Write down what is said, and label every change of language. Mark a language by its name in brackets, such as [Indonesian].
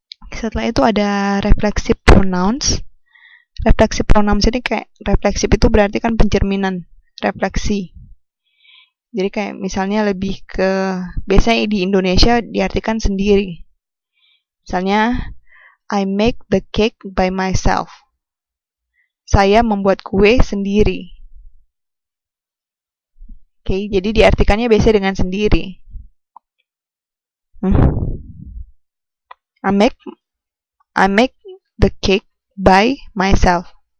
[Indonesian] Setelah itu ada reflexive pronouns. Reflexive pronouns ini kayak refleksif itu berarti kan pencerminan, refleksi. Jadi kayak misalnya lebih ke, biasanya di Indonesia diartikan sendiri. Misalnya, [English] I make the cake by myself. [Indonesian] Saya membuat kue sendiri. Oke, jadi diartikannya biasa dengan sendiri. [English] I make the cake by myself.